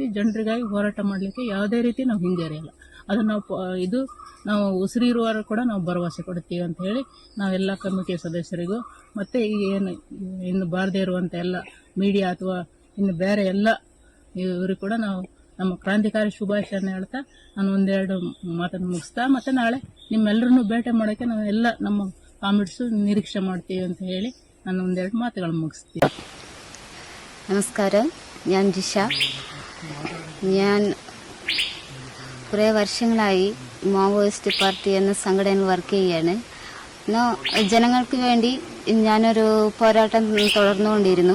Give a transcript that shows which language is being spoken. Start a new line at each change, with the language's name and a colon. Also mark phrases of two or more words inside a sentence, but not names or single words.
Kannada: ಜನರಿಗಾಗಿ ಹೋರಾಟ ಮಾಡಲಿಕ್ಕೆ ಯಾವುದೇ ರೀತಿ ನಾವು ಹಿಂಜರಿಯಲ್ಲ. ಅದನ್ನು ನಾವು ಉಸಿರಿರುವವರು ಕೂಡ ನಾವು ಭರವಸೆ ಕೊಡ್ತೀವಿ ಅಂತ ಹೇಳಿ ನಾವೆಲ್ಲ ಕಮಿಟಿಯ ಸದಸ್ಯರಿಗೂ ಮತ್ತು ಈಗ ಏನು ಇನ್ನು ಬಾರದೇ ಇರುವಂಥ ಎಲ್ಲ ಮೀಡಿಯಾ ಅಥವಾ ಇನ್ನು ಬೇರೆ ಎಲ್ಲ ಇವ್ರಿಗೆ ಕೂಡ ನಾವು ನಮ್ಮ ಕ್ರಾಂತಿಕಾರಿ ಶುಭಾಶಯನ ಹೇಳ್ತಾ ನಾನು 1-2 ಮಾತನ್ನು ಮುಗಿಸ್ತಾ ಮತ್ತು ನಾಳೆ ನಿಮ್ಮೆಲ್ಲರನ್ನೂ ಭೇಟಿ ಮಾಡೋಕ್ಕೆ ನಾವು ಎಲ್ಲ ನಮ್ಮ ಕಾಮಿಡ್ಸು ನಿರೀಕ್ಷೆ ಮಾಡ್ತೀವಿ ಅಂತ ಹೇಳಿ ನಾನು 1-2 ಮಾತುಗಳನ್ನು മുಗಿಸ್ತೀನಿ.
Malayalam: നമസ്കാരം, ഞാൻ ജിഷ. ഞാൻ കുറേ വർഷങ്ങളായി മാവോയിസ്റ്റ് പാർട്ടി എന്ന സംഘടനയിൽ വർക്ക് ചെയ്യാണ്. ജനങ്ങൾക്ക് വേണ്ടി ഞാനൊരു പോരാട്ടം തുടർന്നുകൊണ്ടിരുന്നു.